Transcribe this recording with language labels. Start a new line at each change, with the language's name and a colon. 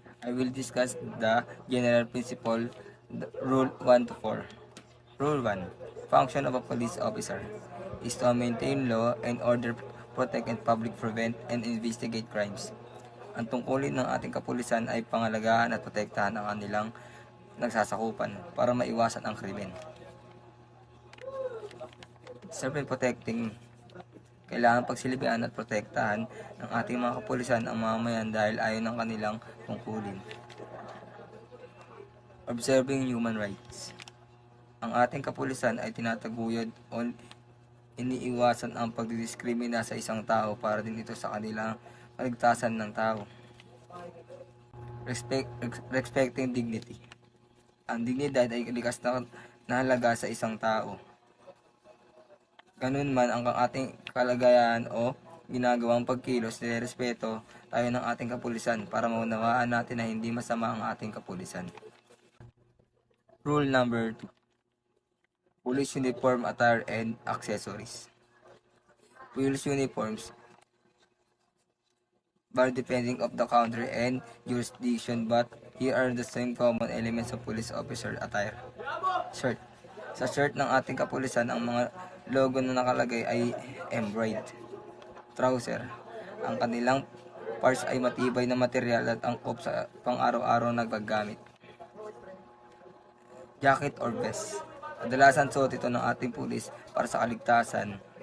English: I will discuss the general principle, Rule 1 to 4. Rule 1. Function of a police officer is to maintain law and order, protect and public prevent and investigate crimes.
Filipino: Ang tungkulin ng ating kapulisan ay pangalagahan at protektahan ang kanilang nagsasakupan para maiwasan ang krimen.
English: Serve protecting,
Filipino: kailangan pagsilbihan at protektahan ng ating mga kapulisan ang mamamayan dahil ayon ng kanilang tungkulin.
English: Observing human rights.
Filipino: Ang ating kapulisan ay tinataguyod o iniiwasan ang pagdidiskrimina sa isang tao para din ito sa kanilang kaligtasan ng tao.
English: Respecting dignity.
Filipino: Ang dignidad ay likas na halaga sa isang tao. Ganun man ang ating kalagayan o ginagawang pagkilos, nilerespeto tayo ng ating kapulisan para maunawaan natin na hindi masama ang ating kapulisan.
English: Rule number 2. Police uniform, attire, and accessories. Police uniforms vary depending of the country and jurisdiction, but here are the same common elements of police officer attire. Shirt.
Filipino: Sa shirt ng ating kapulisan, ang mga logo na nakalagay ay embroidered. Trouser. Ang kanilang parts ay matibay na material at angkop sa pang-araw-araw na paggamit.
English: Jacket or vest.
Filipino: Kadalasan suot ito ng ating pulis para sa kaligtasan.